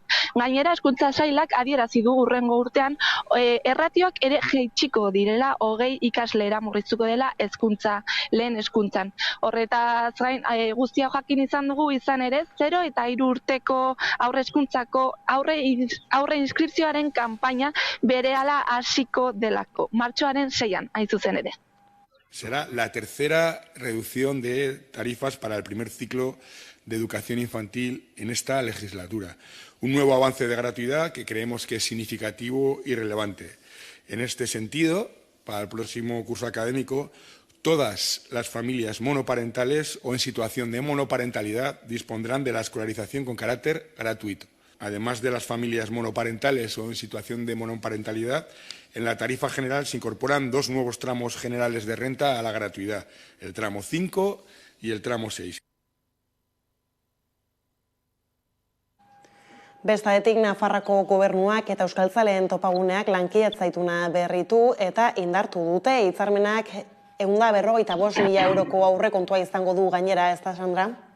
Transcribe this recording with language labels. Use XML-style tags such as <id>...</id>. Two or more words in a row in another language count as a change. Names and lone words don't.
<eu>Gainera, Hezkuntza Sailak adierazi du hurrengo urtean erratioak ere jaitsiko direla 20 ikaslera murriztuko dela lehen hezkuntzan. Horretaz gain guztia jakin izan dugu izan ere 0 eta 3 urteko aurre hezkuntzako aurre inskripzioaren kanpaina berehala hasiko delako. Martxoaren 6an hain zuzen ere.</eu> <es>Será la tercera reducción de tarifas para el primer ciclo de educación infantil en esta legislatura. Un nuevo avance de gratuidad que creemos que es significativo y relevante. En este sentido, para el próximo curso académico, todas las familias monoparentales o en situación de monoparentalidad dispondrán de la escolarización con carácter gratuito. Además de las familias monoparentales o en situación de monoparentalidad, en la tarifa general se incorporan 2 nuevos tramos generales de renta a la gratuidad, el tramo 5 y el tramo 6.</es> <eu>Bestadetik Nafarroako Gobernuak eta Euskaltzaleen topaguneak lankidetza ituna berritu eta indartu dute. Hitzarmenak 155.000 euroko aurrekontua izango du gainera, ez da, Sandra?</eu>